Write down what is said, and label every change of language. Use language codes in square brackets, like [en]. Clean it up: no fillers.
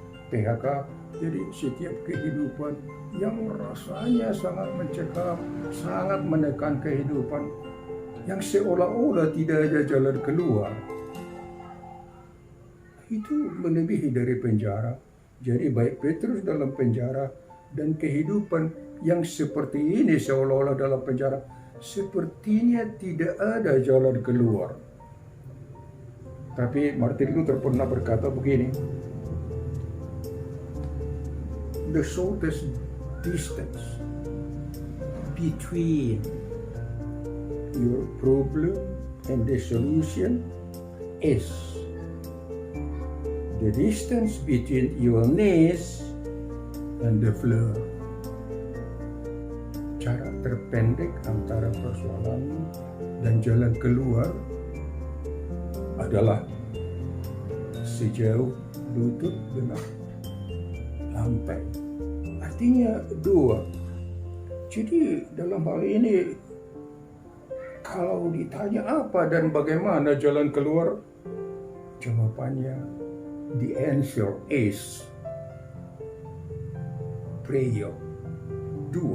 [id] PHK, jadi setiap kehidupan yang rasanya sangat mencekam, sangat menekan kehidupan, yang seolah-olah tidak ada jalan keluar. Itu melebihi dari penjara. Jadi baik Petrus dalam penjara dan kehidupan yang seperti ini seolah-olah dalam penjara, sepertinya tidak ada jalan keluar. Tapi Martin Luther pernah berkata begini, [en] the shortest distance between your problem and the solution is the distance between your knees and the floor. [id] Cara terpendek antara persoalan dan jalan keluar adalah sejauh lutut dengan lantai. Artinya 2. Jadi dalam hal ini, kalau ditanya apa dan bagaimana jalan keluar, jawabannya [en] the answer is prayer. [id] 2.